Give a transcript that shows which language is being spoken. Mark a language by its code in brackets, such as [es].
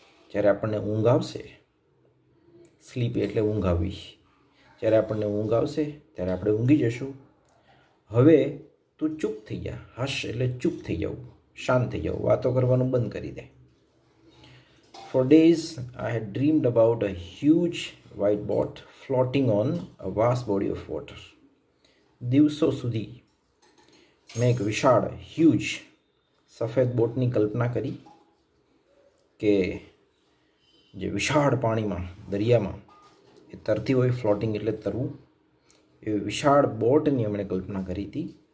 [gu] જ્યારે આપણને ઊંઘ આવશે, સ્લીપી એટલે ઊંઘ આવવી, જ્યારે આપણને ઊંઘ આવશે ત્યારે આપણે ઊંઘી જશું. હવે તું ચૂપ થઈ જા. હશ એટલે ચૂપ થઈ જવું, શાંત થઈ જવું, વાતો કરવાનું બંધ કરી દે. [en] For days I had dreamed about a huge white boat floating on a vast body of water. [gu] દિવસો સુધી મેં એક વિશાળ, હ્યુજ સફેદ બોટની કલ્પના કરી કે જે વિશાળ પાણીમાં, દરિયામાં એ તરતી હોય. ફ્લોટિંગ એટલે તરવું. એ વિશાળ બોટની એમણે કલ્પના કરી હતી.